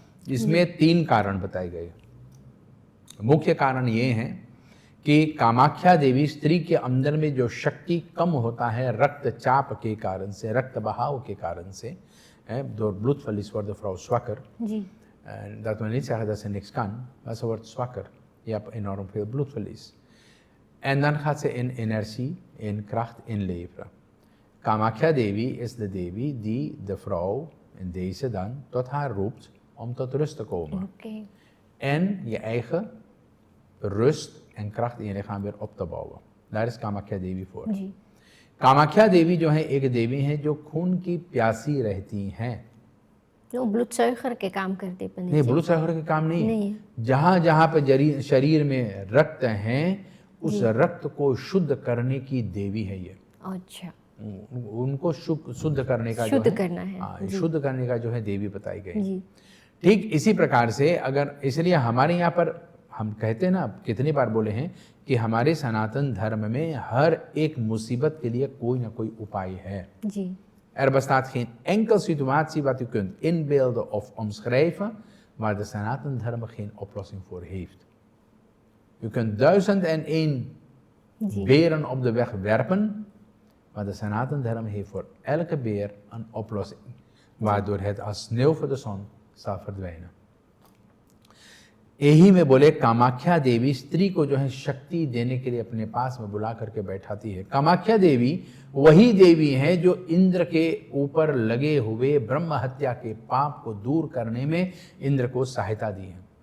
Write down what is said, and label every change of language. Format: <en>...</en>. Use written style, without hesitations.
<hi>इसमें 3 कारण बताए गए। मुख्य कारण ये हैं कि कामाख्या देवी स्त्री के अंदर में जो शक्ति कम होता है रक्तचाप के कारण से, रक्त बहाव के कारण से,</hi> <nl>door bloedverlies worden vrouw zwakker. Dat wil niet zeggen dat ze niks kan, maar ze wordt zwakker. Je hebt enorm veel bloedverlies. En dan gaat ze in energie, in kracht inleveren. Kamakya Devi is de Devi die de vrouw in deze dan tot haar roept om tot rust te komen. Okay. En je eigen rust en kracht in je lichaam weer op te bouwen. Daar is कामाख्या देवी voor.</nl> <hi>जी। कामाख्या देवी जो है एक देवी है जो खून की प्यासी रहती हैं। वो ब्लड सुगर के काम करते पंडित नहीं, जी। ब्लड सुगर के काम नहीं नहीं है। जहाँ जहाँ पर शरीर में रक्त हैं, उस रक्त को शुद्ध करने की देवी है ये। अच्छा। उनको शुद्ध करने का शुद्ध जो है, करना है। हाँ, शुद्ध करने का जो है देवी बताई गई। जी। ठीक इसी प्रकार से अगर, इसलिए हमारे यहाँ पर हम कहते हैं ना, कितनी बार बोले हैं कि हमारे सनातन धर्म में हर एक मुसीबत के लिए कोई ना कोई उपाय है। जी।</hi> <nl>Er bestaat geen enkel situatie wat u kunt inbeelden of omschrijven waar de Sanatan Dharma geen oplossing voor heeft. U kunt 1001 beren op de weg werpen, maar de Sanatan Dharma heeft voor elke beer een oplossing, waardoor het als sneeuw voor de zon zal verdwijnen.</nl> <hi>यही में बोले कामाख्या देवी स्त्री को जो है शक्ति देने के लिए अपने पास में बुला करके बैठाती है। कामाख्या देवी वही देवी है जो इंद्र के ऊपर लगे हुए ब्रह्म हत्या के पाप को दूर करने में इंद्र को सहायता दी है।</hi>